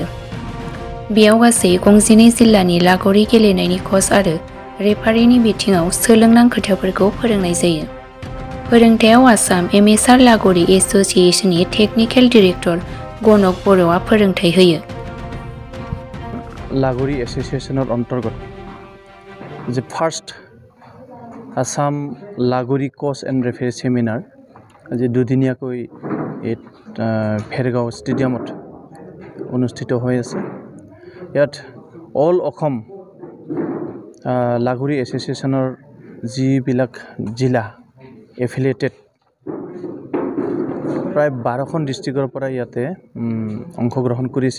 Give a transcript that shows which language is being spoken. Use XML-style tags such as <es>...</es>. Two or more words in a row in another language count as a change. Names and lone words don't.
<brx>बेयाव गासै 12 जिल्लानि लागोरि गेलेनायनि कच आरो रेफारिनि बिथिङाव सोलोंनां खोथाफोरखौ फोरोंनाय जायो। फोरोंथायाव आसाम एमेचार लागोरि एस'सिएशननि</brx> <en>technical director</en> <brx>गनक बर'आ फोरोंथाय होयो।</brx> <as>लागोरि एस'सिएशনৰ অন্তৰ্গত যে ফাৰ্ষ্ট আসাম লাগোৰি কোচ এণ্ড ৰেফাৰী সেমিনাৰ আজি দুদিনীয়াকৈ এই ভেৰগাঁও ষ্টেডিয়ামত অনুষ্ঠিত হৈ আছে। ইয়াত অল অসম লাগোৰি এছ'চিয়েশ্যনৰ যিবিলাক জিলা এফিলিয়েটেড প্ৰায় 12খন ডিষ্ট্ৰিক্টৰ পৰা ইয়াতে অংশগ্ৰহণ কৰিছে।</as>